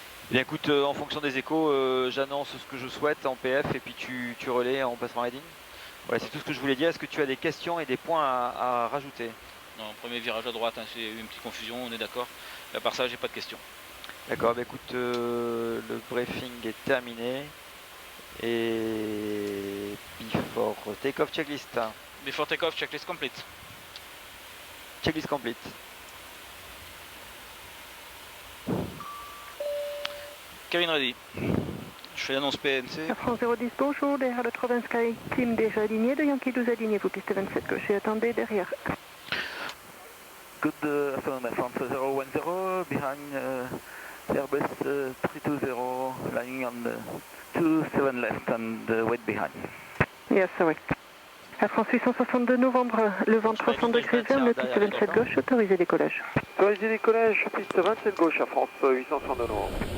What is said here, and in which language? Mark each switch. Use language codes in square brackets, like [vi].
[fr] Bien écoute, en fonction des échos, j'annonce ce que je souhaite en PF et puis tu relais en passant reading. Voilà, c'est tout ce que je voulais dire. Est-ce que tu as des questions et des points à rajouter? Non, premier virage à droite, hein, c'est une petite confusion, on est d'accord. À part ça, j'ai pas de questions. D'accord, bah écoute, le briefing est terminé. [en] Et before take-off checklist. Before take-off, checklist complete. Checklist complete. Kevin ready. [fr] Je fais l'annonce PNC. Air France 010, bonjour, derrière le 320 Sky Team déjà aligné, de Yankee 12 aligné, vous piste 27 gauche et attendez derrière. [en] Good afternoon Air France 010, behind Airbus 320, lying on the 27 left and wait behind. Yes, sorry. [fr] Air France 862 novembre, le vent 300 degrés vers le piste 27 gauche, autorisé décollage. Autorisé décollage, piste 27 gauche, Air France 862 novembre.